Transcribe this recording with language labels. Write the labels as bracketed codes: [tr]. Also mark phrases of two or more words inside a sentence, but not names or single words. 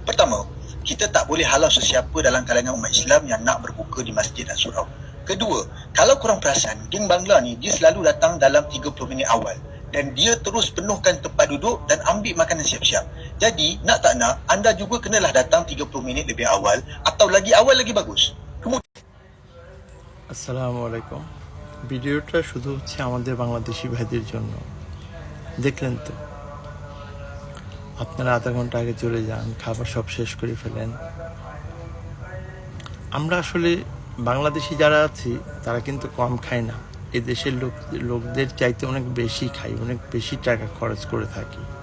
[ms] Pertama, kita tak boleh halau sesiapa dalam kalangan umat Islam yang nak berbuka di masjid dan surau. Kedua, kalau korang perasan, geng Bangla ni dia selalu datang dalam 30 minit awal dan dia terus penuhkan tempat duduk dan ambil makanan siap-siap. Jadi, nak tak nak, anda juga kenalah datang 30 minit lebih awal atau lagi awal lagi bagus. [bn] আসসালামু আলাইকুম। ভিডিওটা শুধু হচ্ছে আমাদের বাংলাদেশি ভাইদের জন্য। দেখলেন তো, আপনারা আধা ঘন্টা আগে চলে যান, খাবার সব শেষ করে ফেলেন। আমরা আসলে বাংলাদেশি যারা আছি তারা কিন্তু কম খাই না, এই দেশের লোকদের চাইতে অনেক বেশি খাই, অনেক বেশি টাকা খরচ করে থাকি।